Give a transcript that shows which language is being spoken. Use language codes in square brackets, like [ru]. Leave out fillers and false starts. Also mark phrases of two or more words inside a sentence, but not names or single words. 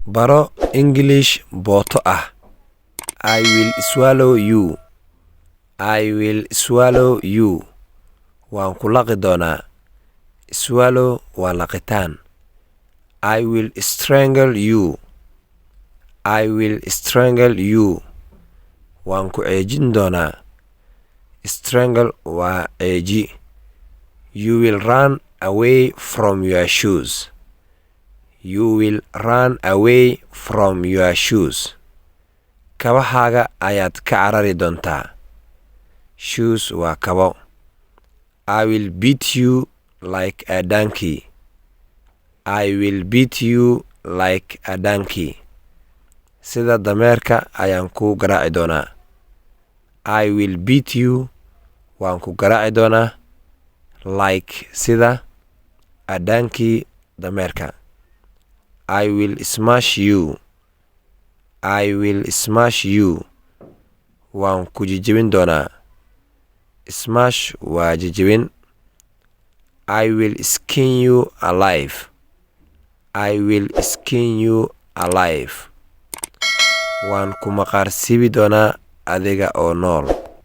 [so] Baro English booto ah. [en] I will swallow you. I will swallow you. [so] Waan ku laqi doonaa. Swallow waa laqitaan. [en] I will strangle you. I will strangle you. [so] Waan ku ceejin doonaa. Strangle waa ceeji. [en] You will run away from your shoes. You will run away from your shoes. [so] Kabahaaga ayaad ka carari doontaa. Shoes waa kabo. [en] I will beat you like a donkey. I will beat you like a donkey. [so] Sida dameerka ayaan ku garaaci doonaa. [en] I will beat you. [so] Waan ku garaaci doonaa. [en] Like sida a donkey dameerka. I will smash you. I will smash you. [so] Waan ku jijibin doonaa. Smash waa jijibin. [en] I will skin you alive. I will skin you alive. [so] Waan ku maqaar siibi doonaa adiga oo nool.